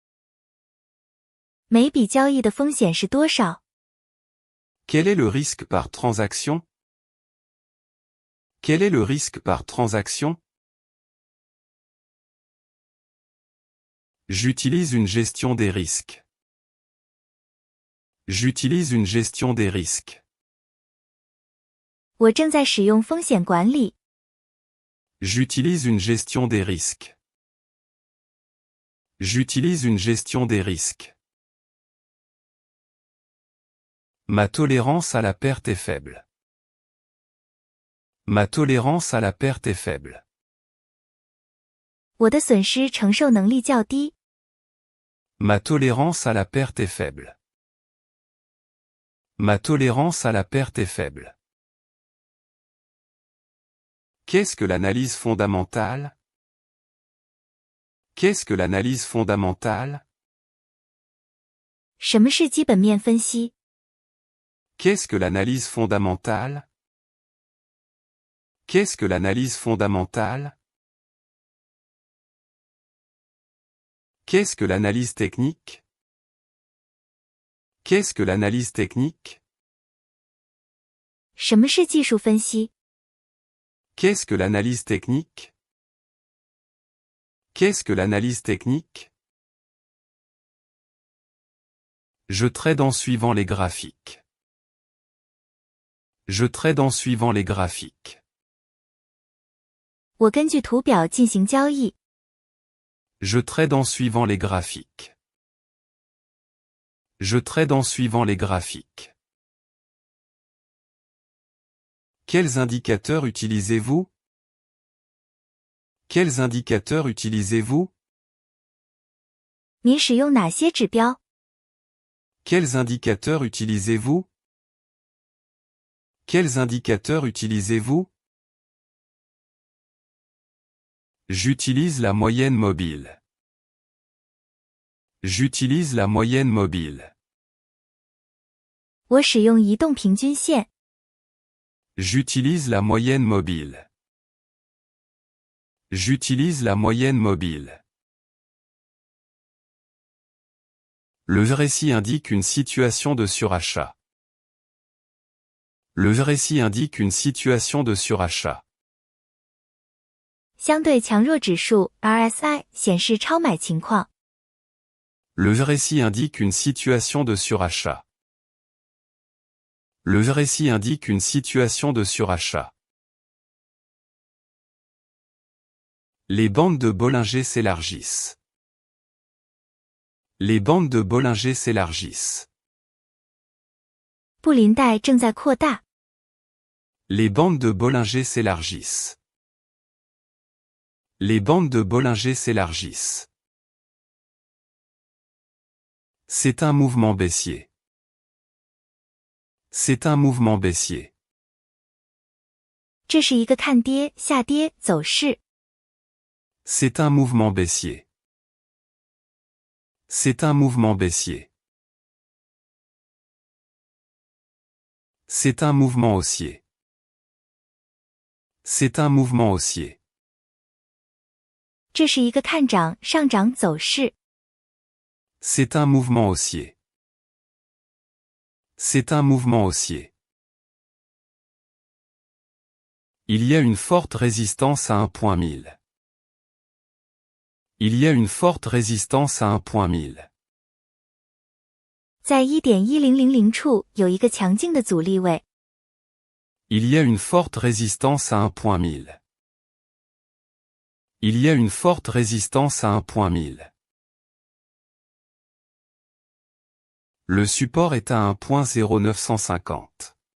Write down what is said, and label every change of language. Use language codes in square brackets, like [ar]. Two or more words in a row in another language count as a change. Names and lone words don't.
[zh] 每笔交易的风险是多少？ [fr] Quel est le risque par transaction? Quel est le risque par transaction? J'utilise une gestion des risques. J'utilise une gestion des risques. [zh] 我正在使用风险管理。 [fr] J'utilise une gestion des risques. J'utilise une gestion des risques. Ma tolérance à la perte est faible. Ma tolérance à la perte est faible. [zh] 我的损失承受能力较低。 [fr] Ma tolérance à la perte est faible. Ma tolérance à la perte est faible. Qu'est-ce que l'analyse fondamentale? Qu'est-ce que l'analyse fondamentale? [zh] 什么是基本面分析？ [fr] Qu'est-ce que l'analyse fondamentale? Qu'est-ce que l'analyse fondamentale? Qu'est-ce que l'analyse technique? Qu'est-ce que l'analyse technique? [zh] 什么是技术分析？ [fr] Qu'est-ce que l'analyse technique? Qu'est-ce que l'analyse technique? Je trade en suivant les graphiques. Je trade en suivant les graphiques. [zh] 我根据图表进行交易。 [fr] Je trade en suivant les graphiques. Je trade en suivant les graphiques. Quels indicateurs utilisez-vous? Quels indicateurs utilisez-vous? [zh] 您使用哪些指标？ [fr] Quels indicateurs utilisez-vous? Quels indicateurs utilisez-vous? J'utilise la moyenne mobile. J'utilise la moyenne mobile. [zh] 我使用移动平均线。 [fr] J'utilise la moyenne mobile. J'utilise la moyenne mobile. Le récit indique une situation de surachat. Le récit indique une situation de surachat. [zh] 相对强弱指数 RSI 显示超买情况。 [fr] Le récit indique une situation de surachat. Le récit indique une situation de surachat. Les bandes de Bollinger s'élargissent. Les bandes de Bollinger s'élargissent. [zh] 布林带正在扩大。 [fr] Les bandes de Bollinger s'élargissent. Les bandes de Bollinger s'élargissent. C'est un mouvement baissier. C'est un mouvement baissier. [zh] 这是一个看跌下跌走势。 [fr] C'est un mouvement baissier. C'est un mouvement baissier. C'est un mouvement haussier. C'est un mouvement haussier. [zh] 这是一个看涨上涨走势。 [fr] C'est un mouvement haussier. C'est un mouvement haussier. Il y a une forte résistance à un point 1000. Il y a une forte résistance à un point 1000. [zh] 在 1.1000 处有一个强劲的阻力位。 [fr] Il y a une forte résistance à un point 1000. Il y a une forte résistance à un point 1000. Le support est à un point 0,950.